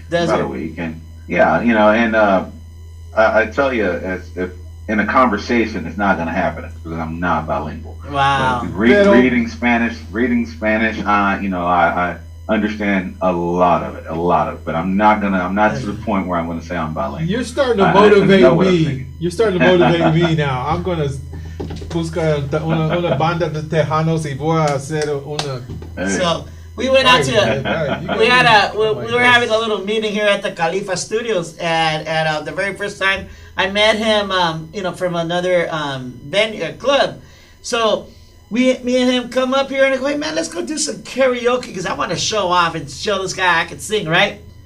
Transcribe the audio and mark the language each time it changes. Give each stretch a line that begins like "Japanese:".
English: A week, and yeah, you know, and I tell you, if in a conversation, it's not going to happen because I'm not bilingual. Wow. Reading Spanish, you know, I understand a lot of it, but I'm not to the point where I'm going to say I'm bilingual. You're starting to motivate me. You're starting to motivate me now. I'm going to
Spanish: buscar una banda de tejanos y voy a hacer una.
English: So we went out to we were having a little meeting here at the Kalifazz studios, and the very first time I met him, you know, from another club. So me and him come up here and I go, hey man, let's go do some karaoke because I want to show off and show this guy I can sing, right?